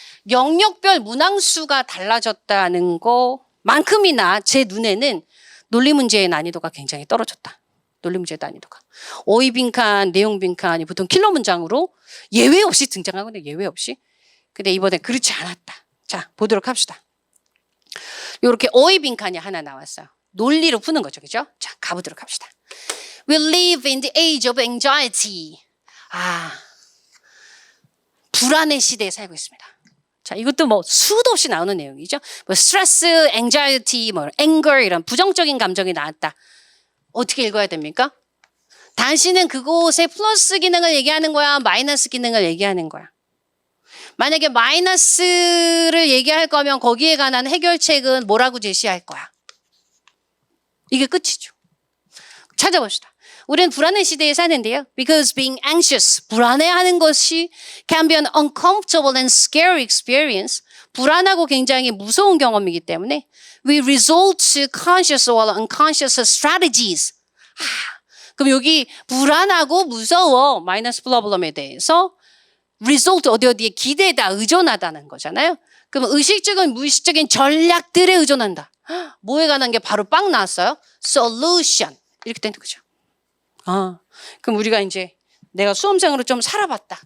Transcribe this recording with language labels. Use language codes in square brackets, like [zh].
[ko] 영역별 문항수가 달라졌다는 거만큼이나 제 눈에는 논리 문제의 난이도가 굉장히 떨어졌다. 논리 문제의 난이도가. 어휘 빈칸, 내용 빈칸이 보통 킬러 문장으로 예외 없이 등장하거든요. 예외 없이. 근데 이번에 그렇지 않았다. 자, 보도록 합시다. 요렇게 어휘 빈칸이 하나 나왔어요. 논리로 푸는 거죠. 그죠? 자, 가보도록 합시다. [en] We live in the age of anxiety. [ko] 불안의 시대에 살고 있습니다. 자, 이것도 뭐 수도 없이 나오는 내용이죠. 뭐 스트레스, anxiety, 뭐 anger 이런 부정적인 감정이 나왔다. 어떻게 읽어야 됩니까? 당신은 그곳에 플러스 기능을 얘기하는 거야? 마이너스 기능을 얘기하는 거야? 만약에 마이너스를 얘기할 거면 거기에 관한 해결책은 뭐라고 제시할 거야? 이게 끝이죠. 찾아봅시다. 우리는 불안의 시대에 사는데요. [en] Because being anxious, [ko] 불안해하는 것이 [en] can be an uncomfortable and scary experience. [ko] 불안하고 굉장히 무서운 경험이기 때문에 [en] we resort to conscious or unconscious strategies. [ko] 그럼 여기 불안하고 무서워 마이너스 프로블럼에 대해서 result 어디에 기대다 의존하다는 거잖아요. 그럼 의식적인 무의식적인 전략들에 의존한다. 뭐에 관한 게 바로 빵 나왔어요? solution 이렇게 되는 거죠. 그럼 우리가 이제 내가 수험생으로 좀 살아봤다.